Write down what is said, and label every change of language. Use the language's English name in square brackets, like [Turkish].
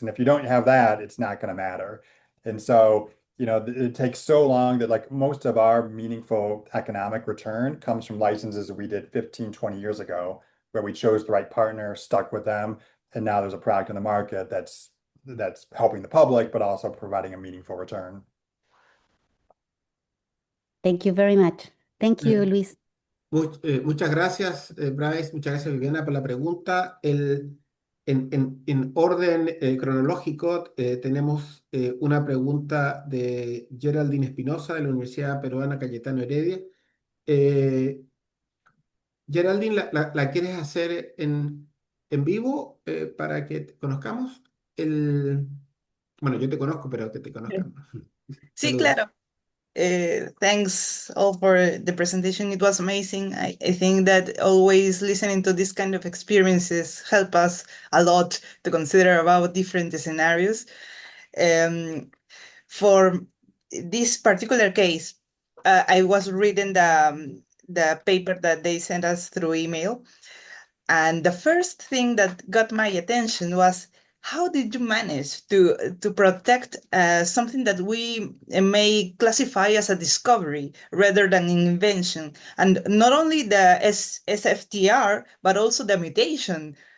[English] And if you don't have that, it's not going to matter. And so, it takes so long that like most of our meaningful economic return comes from licenses that we did 15, 20 years ago, where we chose the right partner, stuck with them, and now there's a product in the market that's helping the public, but also providing a meaningful return. thank you very much. Thank you, Eh, Luis. [Spanish] Muchas gracias, Bryce, muchas gracias, Viviana, por la pregunta. En orden cronológico, tenemos una pregunta de Geraldine Espinosa de la Universidad Peruana Cayetano Heredia. Eh, Geraldine, ¿la quieres hacer en vivo para que te conozcamos? Bueno, yo te conozco, pero que te conozcan. Sí, Saludos. claro. [English] Thanks all for the presentation. It was amazing. I think that always listening to this kind of experiences help us a lot to consider about different scenarios. For this particular case, I was reading the paper that they sent us through email, and the first thing that got my attention was how did you manage to protect something that we may classify as a discovery rather than an invention, and not only the SFTR but also the mutation?